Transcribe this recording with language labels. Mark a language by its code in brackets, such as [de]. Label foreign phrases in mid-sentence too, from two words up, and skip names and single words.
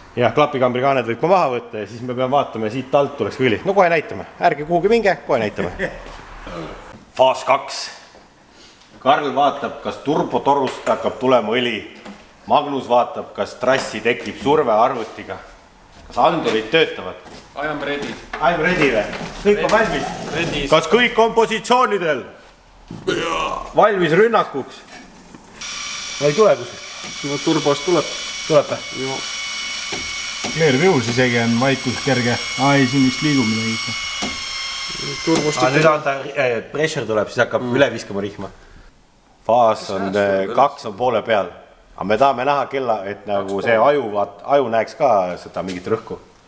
[et] Jah, klapikambrikaaned võib ma maha võtta ja siis me peame vaatama, siit alt tuleks ka õli. No kohe näitame. Ärge kuhugi minge, kohe näitame. Faas 2. Karl vaatab, kas turbotorust hakkab tulema õli. Magnus vaatab, kas trassi tekib surve arvutiga. Kas andurid töötavad? [en] I am ready. I'm ready [et] või? Kõik on valmis? Ready. Kas kõik on positsioonidel? Valmis rünnakuks? Ma ei tule kuskil. No turbost tuleb. Tuleb või? [en] Clear view [et] isegi on vaikus kerge. Ai, siin vist liigub midagi ikka. Turbost Nüüd on ta, pressure tuleb, siis hakkab üle viskama rihma. Faas on 2 on poole peal. Aga me tahame näha kella, et nagu see aju näeks ka seda mingit rõhku.